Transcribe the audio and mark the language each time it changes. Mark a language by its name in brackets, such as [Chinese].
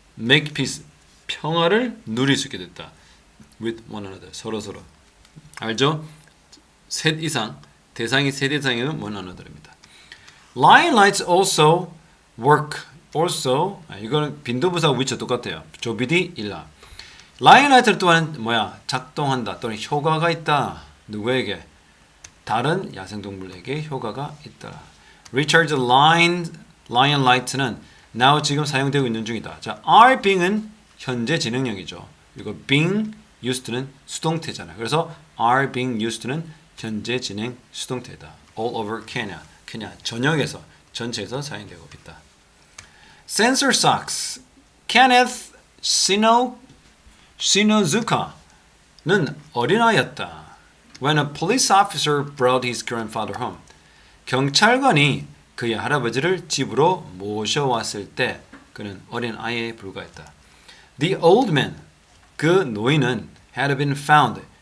[Korean] make peace 평화를 누릴 수 있게 됐다. with one another 서로 알죠? 셋 이상 대상이 셋 이상이면 one another입니다. [English] Lion lights also work. [Korean] also 이거는 빈도부사 위치 똑같아요. 조비디 일라. Lion light 또한 뭐야? 작동한다 또는 효과가 있다. 누구에게? 다른 야생동물에게 효과가 있다. Richard's lion light는 now 지금 사용되고 있는 중이다. 자, are being은 현재 진행형이죠. 그리고 being used는 수동태잖아요. 그래서 are being used는 현재 진행 수동태다. [English] All over Kenya. [Korean] 케냐 전역에서 전체에서 사용되고 있다. [English] Sensor socks. [Korean] Kenneth Shinozuka는 어린아이였다. [English] When a police officer brought his grandfather home. [Korean] 경찰관이 그의 할아버지를 집으로 모셔왔을 때 그는 어린 아이에 불과했다. [English] The old man. [Korean] 그 노인은 [English] had been found.